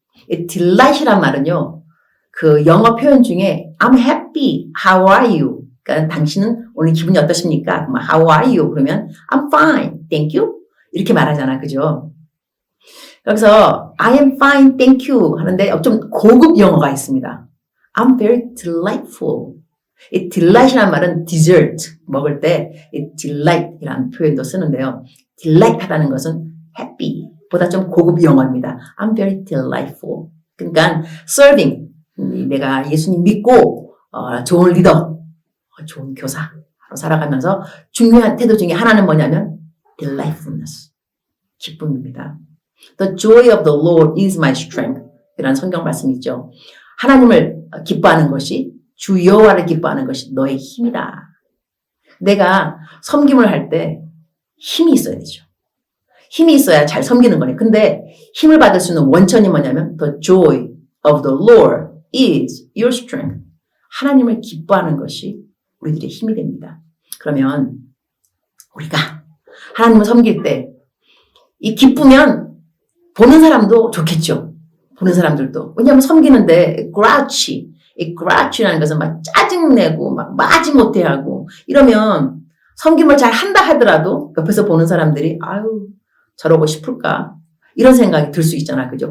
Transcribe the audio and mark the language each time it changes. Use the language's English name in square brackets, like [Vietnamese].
[Korean] 이 delight이란 말은요. 그 영어 표현 중에 [English] I'm happy, how are you? [Korean] 그러니까 당신은 오늘 기분이 어떠십니까? [English] How are you? [Korean] 그러면 [English] I'm fine, thank you. [Korean] 이렇게 말하잖아, 그죠? 여기서 [English] I am fine, thank you [Korean] 하는데 좀 고급 영어가 있습니다. [English] I'm very delightful. [Korean] 이 delight이라는 말은 dessert 먹을 때 이 delight이라는 표현도 쓰는데요. delight하다는 것은 happy 보다 좀 고급 영어입니다. I'm very delightful. 그러니까 serving, 내가 예수님 믿고 좋은 리더, 좋은 교사로 살아가면서 중요한 태도 중에 하나는 뭐냐면 delightfulness, 기쁨입니다. [English] The joy of the Lord is my strength [Korean] 이라는 성경 말씀이 있죠. 하나님을 기뻐하는 것이, 주 여호와를 기뻐하는 것이 너의 힘이다. 내가 섬김을 할 때 힘이 있어야 되죠. 힘이 있어야 잘 섬기는 거네. 근데 힘을 받을 수 있는 원천이 뭐냐면 [English] the joy of the Lord is your strength. [Korean] 하나님을 기뻐하는 것이 우리들의 힘이 됩니다. 그러면 우리가 하나님을 섬길 때 이 기쁘면 보는 사람도 좋겠죠. 보는 사람들도. 왜냐하면 섬기는데 이 grouchy라는 것은 막 짜증내고 막 마지못해 하고 이러면 섬김을 잘 한다 하더라도 옆에서 보는 사람들이 아유 저러고 싶을까 이런 생각이 들 수 있잖아. 그죠?